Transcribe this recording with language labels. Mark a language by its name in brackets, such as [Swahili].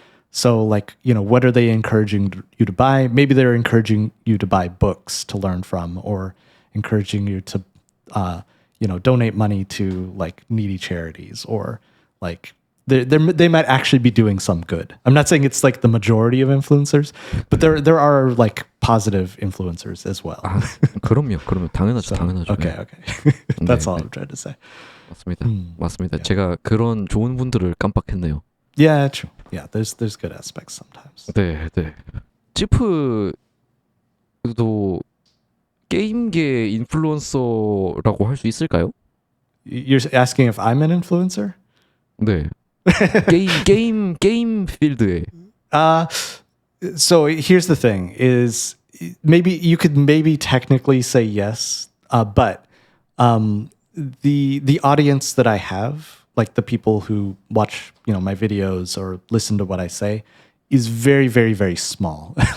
[English] So like, what are they encouraging you to buy? Maybe they're encouraging you to buy books to learn from, or encouraging you to, donate money to like needy charities, or like they might actually be doing some good. I'm not saying it's like the majority of influencers, but there are like positive influencers as well. [Korean] 그럼요. 당연하죠. [English] Okay. That's all I'm trying to say. [Korean] 맞습니다. 제가 그런 좋은 분들을 깜빡했네요. [English] Yeah, true. Yeah, there's good aspects sometimes. [Korean] 네. 찌프도 게임계 인플루언서라고 할 수 있을까요? [English] You're asking if I'm an influencer? [Korean] 네. 게임 필드에. [English] So here's the thing: is maybe you could technically say yes, but the audience that I have, like the people who watch my videos or listen to what I say, is very, very, very small.